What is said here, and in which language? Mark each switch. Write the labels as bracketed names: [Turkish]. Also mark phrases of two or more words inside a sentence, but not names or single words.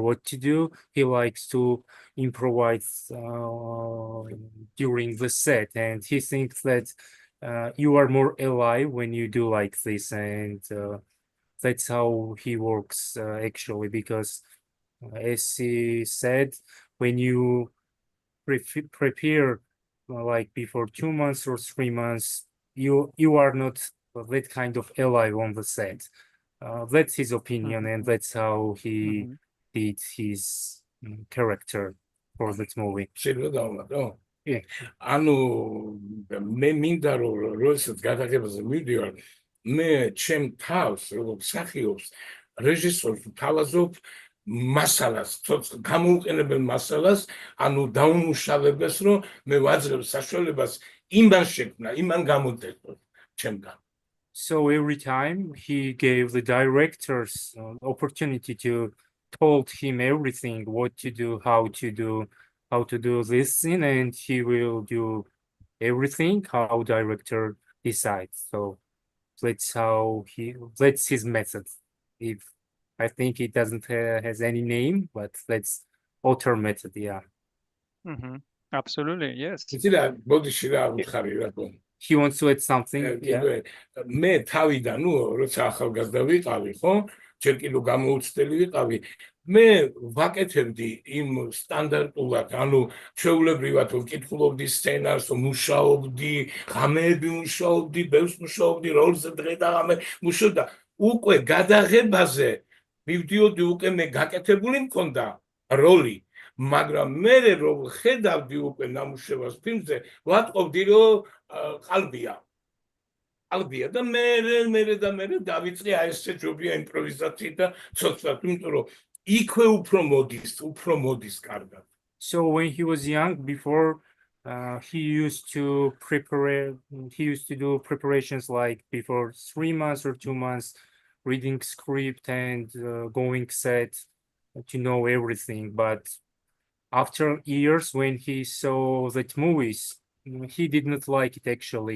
[English] what to do, he likes to improvise during the set, and he thinks that you are more alive when you do like this, and that's how he works actually, because as he said, when you prepare like before 2 months or 3 months, you are not that kind of alive on the set. That's his opinion, and that's how he did his character for that movie. [Georgian] ანუ მე მინდა რომ როდესაც გადაღებაზე მივდივარ, მე ჩემ თავს როგორც მსახიობს რეჟისორს ვთავაზობ მასალას, გამოუყენებელ მასალას, ანუ დაუმუშავებას, რომ მე ვაძლევ საშუალებას იმან შექმნა, იმან გამოდეთო ჩემგან. [English] So every time he gave the directors opportunity to told him everything, what to do, how to do this scene, and he will do everything how director decides. So that's his method. If I think it doesn't has any name, but that's author method. Yeah, Absolutely, yes. [Georgian] იცი რა, ბოდიში რა უთხარი რა ხო. [English] he wants to add something. Yeah. [Georgian] მე თავიდან, როცა ახალგაზრდა ვიყავი, ხო? ჯერ კიდევ გამოუცდელი ვიყავი. მე ვაკეთებდი იმ სტანდარტულად, ჩვეულებრივად ვკითხულობდი სცენარს, მუშაობდი, ღამეები მუშაობდი, ბევრს მუშაობდი, როლზე დღე და ღამე მუშაობდა. უკვე გადაღებაზე მივდიოდი, უკვე მე გაკეთებული მქონდა როლი. მაგრამ მე რომ ხედავდი უკვე ნამუშევარს ფილმზე, ვატყობდი რომ ყალბია და მე დავიწყე აი ესე ჯობია იმპროვიზაციით და ცოტა, იმიტომ რომ იქვე უფრო მოდის კარგად. [English] So when he was young, before he used to do preparations like before 3 months or 2 months, reading script and going set to know everything. But after years, when he saw that movies, he did not like it actually.